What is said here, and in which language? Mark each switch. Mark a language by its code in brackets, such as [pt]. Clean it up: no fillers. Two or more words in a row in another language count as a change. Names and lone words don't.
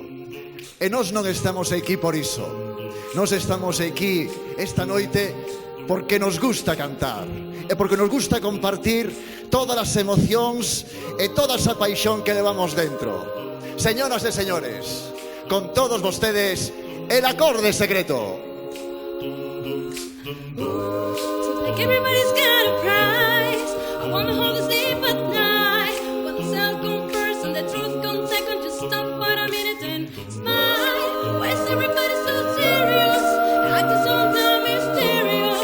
[gl] E nós non estamos aquí por iso. Nós estamos aquí esta noite porque nos gusta cantar e porque nos gusta compartir todas as emocións e toda esa paixón que levamos dentro. Señoras e señores, con todos vostedes, el acorde secreto. [en] Like everybody's got a price. I wanna hold you sleep at night. When the sound comes first and the truth comes second, just stop for a minute and smile. Why is everybody so serious? Acting so damn mysterious.